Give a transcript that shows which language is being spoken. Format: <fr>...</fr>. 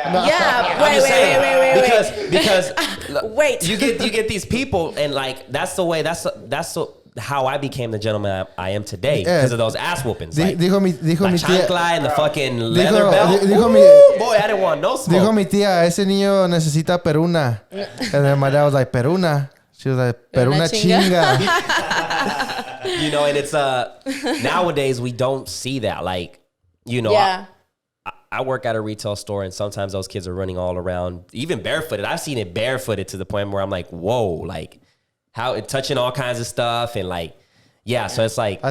<en>Wait. Because wait. You get these people, and like that's how I became the gentleman I am today, because of those ass whoopings. Like,</en> <es>dijo mi tía,</es> <en>chancla and the fucking leather belt. Boy, I didn't want no smoke.</en> <es>Dijo mi tía, ese niño necesita peruna.</es> <en>And then my dad was like, peruna. She was like,</en> <es>peruna chinga.</es> <en>And it's nowadays we don't see that. Like, I work at a retail store, and sometimes those kids are running all around, even barefooted. I've seen it barefooted to the point where I'm like, whoa, like how it touching all kinds of stuff, and like, so it's like,</en>